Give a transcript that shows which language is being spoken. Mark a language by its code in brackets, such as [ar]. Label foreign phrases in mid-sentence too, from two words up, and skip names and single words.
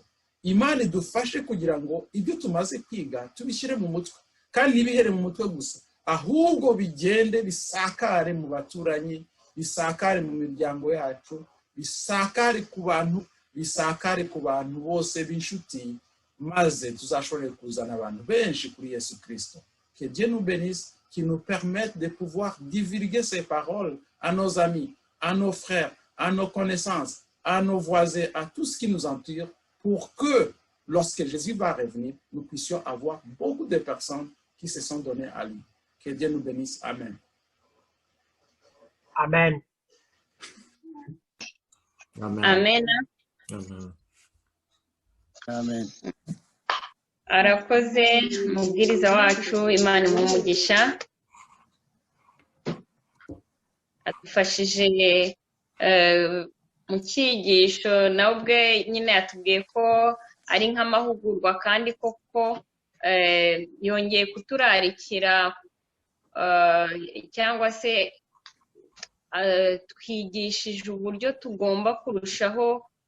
[rw] Imana idufashe kugira ngo ibyo tumaze kwiga tubishyire mu mutwe kandi ntibihere mu mutwe gusa, ahubwo bigende bisakare mu baturanyi, bisakare mu miryango yacu, bisakare ku bantu bose b'inshuti, maze tuzashobore kuzana abantu benshi kuri Yesu Kristo. [fr] Que Dieu nous bénisse, qui nous permette de pouvoir divulguer ces paroles à nos amis, à nos frères, à nos connaissances, à nos voisins, à tout ce qui nous entoure, pour que, lorsque Jésus va revenir, nous puissions avoir beaucoup de personnes qui se sont données à lui. Que Dieu nous bénisse. Amen. Amen. Amen. Amen. Amen. Amen. [rw] Arakoze umubwiriza wacu, Imana imuhe umugisha. Adufashije mu cyigisho, nawe ubwe nyine yatubwiye ko ari nk'amahugurwa kandi koko yongeye kuturarikira cyangwa se twigishije uburyo tugomba kurushaho